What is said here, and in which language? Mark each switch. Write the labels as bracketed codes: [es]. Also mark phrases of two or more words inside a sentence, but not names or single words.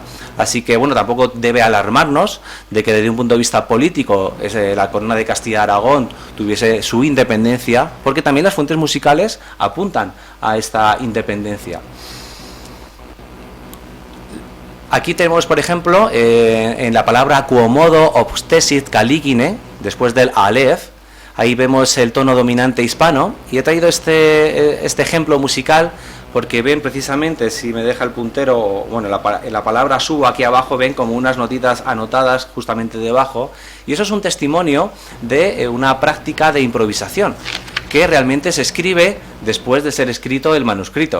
[es] Así que bueno, tampoco debe alarmarnos de que desde un punto de vista político la corona de Castilla-Aragón tuviese su independencia, porque también las fuentes musicales apuntan a esta independencia. Aquí tenemos, por ejemplo, en la palabra [la] quomodo obstesit caligine, [es] después del alef, ahí vemos el tono dominante hispano, y he traído este ejemplo musical porque ven precisamente, si me deja el puntero, bueno, en la palabra subo aquí abajo ven como unas notitas anotadas justamente debajo, y eso es un testimonio de una práctica de improvisación que realmente se escribe después de ser escrito el manuscrito.